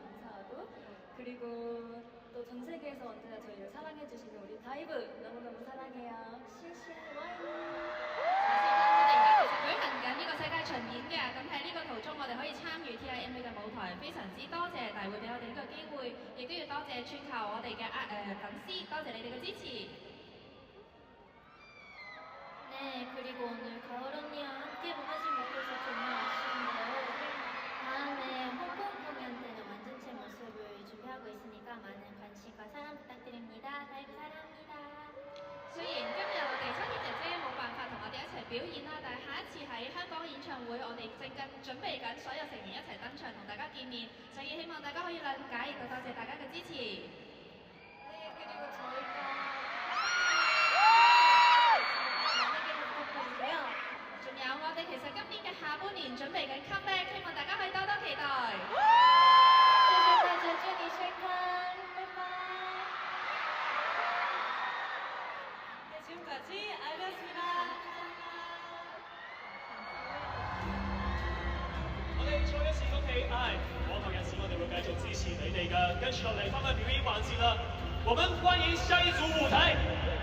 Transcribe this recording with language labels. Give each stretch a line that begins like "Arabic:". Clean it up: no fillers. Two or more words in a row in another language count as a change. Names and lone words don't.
Korean: 감사하고 그리고 또 전 세계에서 언제나 저희를 사랑해주시는 우리 다이브 너무너무 사랑해요. 시시 와인
Cantonese: 舉行緊呢個世界巡演嘅，咁喺呢個途中我哋可以參與 TIM 嘅舞台，非常之多謝大會俾我哋呢個機會，亦都要多謝全球我哋嘅粉絲，多謝你哋嘅支持。
Korean: 네, 그리고 오늘 가을 언니와 함께 하지 못해서 정말 아쉬운데요. 다음에 홍콩 공연 때는 완전체 모습을 준비하고 있으니까 많은 관심과 사랑 부탁드립니다. 다이브 사랑합니다.
Cantonese: 雖然今日我哋七月姐姐冇辦法同我哋一齊表演啦，但係下一次喺香港演唱會，我哋正緊準備緊所有成員一齊登場同大家見面，所以希望大家可以諒解，亦都多謝大家嘅支持。
Korean: 네, 그리고 저희가
Cantonese: 仲有我哋其實今年嘅下半年準備緊 comeback， 希望大家可以多多期待。謝謝大家，祝你健康，拜拜。
Korean: 네, 지금까지 알비였습니다.
Cantonese: 我哋再一次恭喜 I， 往後日子我哋會繼續支持你哋㗎。跟住落嚟翻返表演環節啦，我們歡迎下一組舞台。